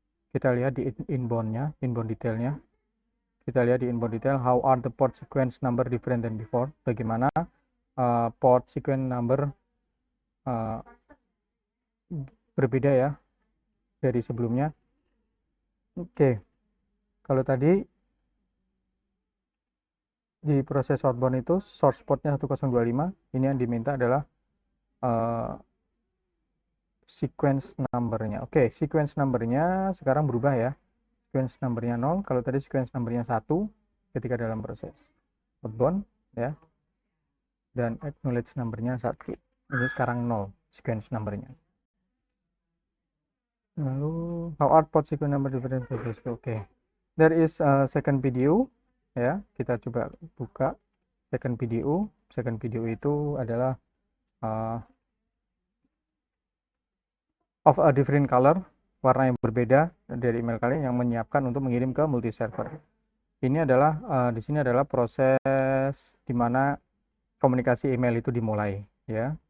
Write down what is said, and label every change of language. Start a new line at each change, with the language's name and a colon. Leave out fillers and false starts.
Indonesian: Kita lihat di inbound-nya, inbound detailnya. Kita lihat di
English: inbound detail, how are the port sequence number different than before?
Indonesian: Bagaimana port sequence number berbeda ya dari sebelumnya. Oke, kalau tadi di proses outbound itu source portnya 1025, ini yang diminta adalah sequence numbernya. Oke, sequence numbernya sekarang berubah ya. Sequence numbernya 0, kalau tadi sequence numbernya 1 ketika dalam proses outbound ya. Dan acknowledge numbernya 1. Ini sekarang 0 sequence numbernya.
English: Lalu how are port sequence number different? Oke. There is a second video ya.
Indonesian: Kita coba buka second video. Second video itu adalah
English: of a different color,
Indonesian: warna yang berbeda dari email kalian yang menyiapkan untuk mengirim ke multi server. Ini adalah di sini adalah proses di mana komunikasi email itu dimulai ya.